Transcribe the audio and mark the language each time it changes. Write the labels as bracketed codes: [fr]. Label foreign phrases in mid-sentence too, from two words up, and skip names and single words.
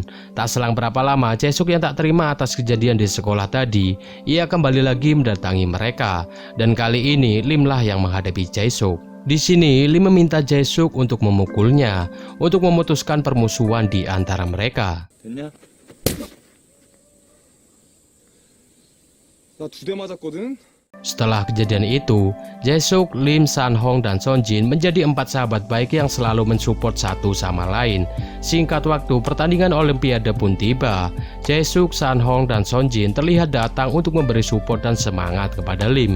[id] Tak selang berapa lama, Jae-suk yang tak terima atas kejadian di sekolah tadi, ia kembali lagi mendatangi mereka. Dan kali ini, Lim lah yang menghadapi Jae-suk. Di sini, Lim meminta Jae-suk untuk memukulnya, untuk memutuskan permusuhan di antara mereka. [ko] 됐냐? 나 2대 맞았거든? [id] Setelah kejadian itu, Jae-suk, Lim, Sanhong, dan Sonjin menjadi 4 sahabat baik yang selalu mensupport satu sama lain. Singkat waktu, pertandingan Olimpiade pun tiba. Jae-suk, Sanhong, dan Sonjin terlihat datang untuk memberi support dan semangat kepada Lim.